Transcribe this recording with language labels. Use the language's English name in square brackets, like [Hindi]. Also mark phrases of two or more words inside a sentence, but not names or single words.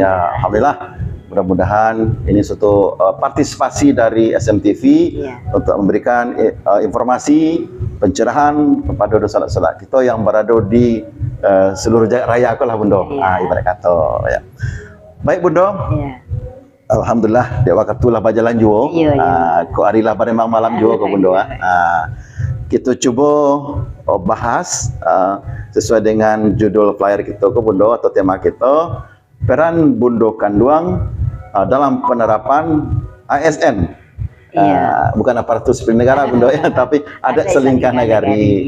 [Indonesian] Ya, alhamdulillah. Mudah-mudahan ini suatu partisipasi dari SMTV untuk memberikan informasi pencerahan kepada saudara-saudara kita yang berada di seluruh jagat raya aku lah Bundo. Ibarat kata ya. Baik Bundo. [Minangkabau] Alhamdulillah dek wakatulah bajalan juo. Ko arilah pada malam juo ko Bundo. [Indonesian] Kita cuba bahas sesuai dengan judul flyer kita ko Bundo atau tema kita, peran Bundo Kanduang dalam penerapan ASN. Bukan aparatus sipil negara Bundo ya, tapi ada selingkah nagari.